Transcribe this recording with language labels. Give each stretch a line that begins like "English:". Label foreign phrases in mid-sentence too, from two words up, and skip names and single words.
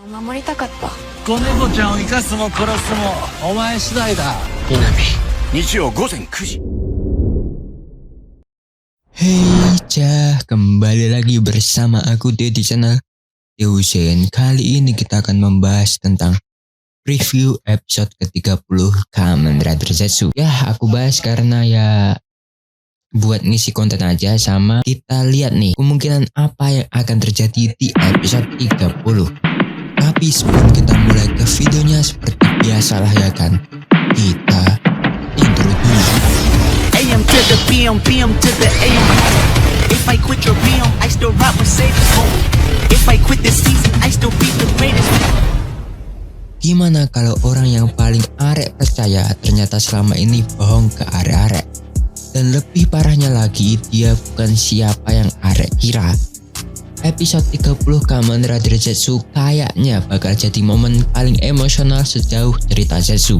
Japanese: 守りたかった。子猫ちゃんを生かすも殺すもお前次第だ。南、日曜午前9時.
Indonesian: Hey cah, kembali lagi bersama aku Teo di channel Teusen. Kali ini kita akan membahas tentang review episode ke-30 Kamen Rider Zetsu. Ya, aku bahas karena ya buat ngisi konten aja, sama kita lihat nih kemungkinan apa yang akan terjadi di episode 30. Tapi sebelum kita mulai ke videonya, seperti biasalah ya kan, kita intro dulu.
English: AM to the PM, PM to the AM. If I quit your PM, I still rock Mercedes. If I quit this season, I still be the greatest.
Indonesian: Gimana kalau orang yang paling arek percaya ternyata selama ini bohong ke arek-arek? Dan lebih parahnya lagi, dia bukan siapa yang arek kira. Episode 30 Kamen Rider Zetsu kayaknya bakal jadi momen paling emosional sejauh cerita Zetsu.